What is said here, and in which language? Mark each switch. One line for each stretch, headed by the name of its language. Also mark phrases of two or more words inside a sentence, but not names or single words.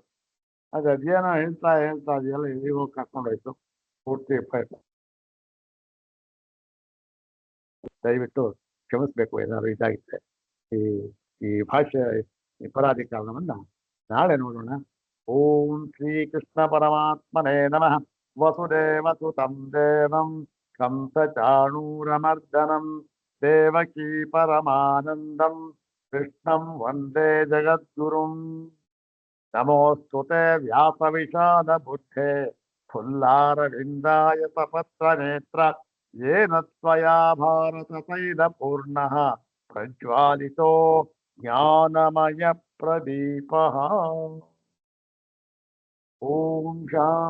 Kannada: ಅದೇನೋ ಹೇಳ್ತಾ ಅದೆಲ್ಲ ಎಲ್ಲಿಗೋ ಕರ್ಕೊಂಡೋಯ್ತು ಪೂರ್ತಿ. ದಯವಿಟ್ಟು ಕ್ಷಮಿಸ್ಬೇಕು ಏನಾದ್ರು ಇದಾಗಿದೆ. ಈ ಈ ಭಾಷೆ ಈ ಪರಾಧಿಕಾರವನ್ನ ನಾಳೆ ನೋಡೋಣ.
Sanskrit: ಓಂ ಶ್ರೀ ಕೃಷ್ಣ ಪರಮಾತ್ಮನೇ ನಮಃ. ವಸುದೇವ ಸುತಂ ದೇವಂ ಕಂಸ ಚಾಣೂರಮರ್ದನಂ ದೇವಕೀ ಪರಮಾನಂದಂ ಕೃಷ್ಣಂ ವಂದೇ ಜಗದ್ಗುರುಂ. ನಮೋಸ್ತುತೆ ವ್ಯಾಸ ವಿಷಾದ ಬುದ್ಧೇ ಫುಲ್ಲಾರವಿಂದಾಯ ಪತ್ರ ನೇತ್ರ येन त्वया भारततैलपूर्णः प्रज्वालितो ज्ञानमयप्रदीपः. ॐ शान्ति।